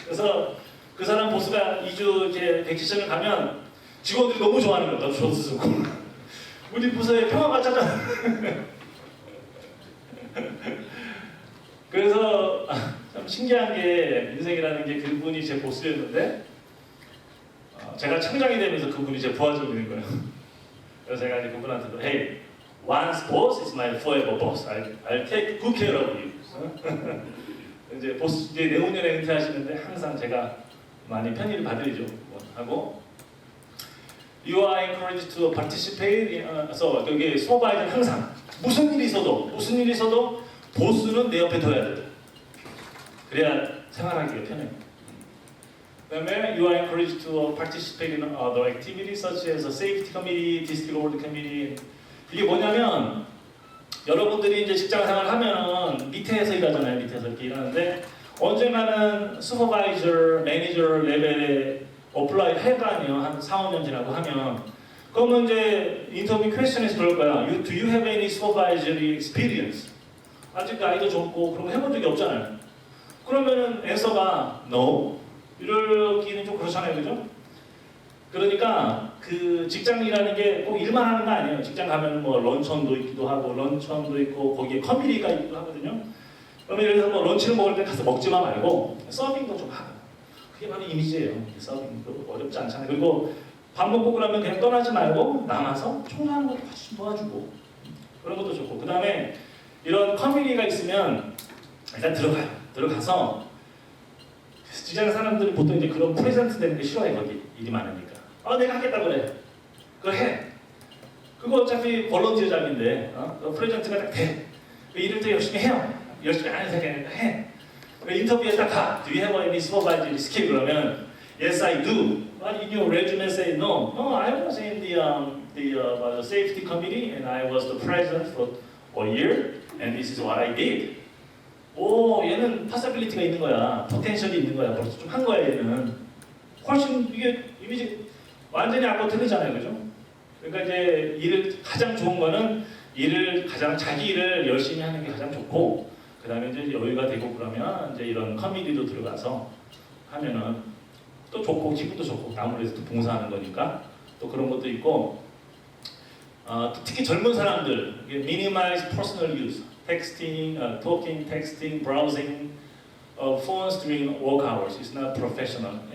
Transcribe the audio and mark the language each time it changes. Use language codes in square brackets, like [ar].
[ko] 그래서 그 사람 보스가 2주 이제 베케이션을 가면 직원들이 너무 좋아하는 거야. 저도 쓰고. 우리 부서에 평화가 찾아. 그래서 참 신기한 게 인생이라는 게 그분이 제 보스였는데 제가 청장이 되면서 그분이 제 부하적이 된 거예요. 그래서 제가 이제 그분한테도 [en] Hey, once boss is my forever boss. I'll take good care of you. [ko] 이제 보스 이제 내후년에 은퇴하시는데 항상 제가 많이 편의를 받으리죠. 하고 [en] You are encouraged to participate. [ko] 그래서 여기 슈퍼바이저는 항상 무슨 일이 있어도 보스는 내 옆에 둬야 돼. 그래야 생활하기가 편해요. 그다음에 [en] you are encouraged to participate in other activities such as a safety committee, district board committee. [ko] 이게 뭐냐면 여러분들이 이제 직장 생활 하면은 밑에서 일하잖아요. 밑에서 이렇게 일하는데 언젠가는 슈퍼바이저, 매니저 레벨에 어플라이 할 거 아니에요. 한 4, 5년 지나고 하면. 그러면 이제 인터뷰 퀘스천에서 그럴 거야. [en] Do you have any supervisory experience? [ko] 아직 나이도 적고 그런 거 해본 적이 없잖아요. 그러면은 앤서가 no. 이러기는 좀 그렇잖아요. 그죠? 그러니까 그 직장이라는 게 꼭 일만 하는 거 아니에요. 직장 가면 뭐 런천도 있기도 하고 런천도 있고 거기에 커뮤니티가 있기도 하거든요. 그러면 예를 들어서 뭐 런치를 먹을 때 가서 먹지만 말고 서빙도 좀 하고. 그게 바로 이미지예요. 서빙도 어렵지 않잖아요. 그리고 밥 먹고 그러면 그냥 떠나지 말고 남아서 청소하는 것도 같이 좀 도와주고 그런 것도 좋고. 그 다음에 이런 커뮤니티가 있으면 일단 들어가서 직장 사람들이 보통 이제 그런 프레젠트 되는 게 싫어해. 거기 일이 많으니까. 내가 하겠다 그래. 그거 해. 그거 어차피 볼런티어 잡인데 프레젠트가 딱 돼. 그 일을 더 열심히 해요. 열심히 안 해서 그냥 해. 인터뷰에 딱 가. [en] Do you have any supervisory skill? [ko] 그러면 [en] Yes, I do. But in your resume say no. No, I was in the safety committee and I was the president for a year and this is what I did. [ko] 오, 얘는 possibility가 있는 거야. 포텐셜이 있는 거야. 벌써 좀 한 거야, 얘는. 훨씬 이게 이미지 완전히 아까 틀리잖아요, 그죠? 그러니까 이제 일을 가장 좋은 거는 일을 가장 자기 일을 열심히 하는 게 가장 좋고, 그 다음에 이제 여유가 되고 그러면 이제 이런 커뮤니티도 들어가서 하면은 또 좋고 기분도 좋고 아무래도 또 봉사하는 거니까 또 그런 것도 있고, 특히 젊은 사람들 [en] minimize personal use, texting, talking, texting, browsing, phones during work hours is not professional.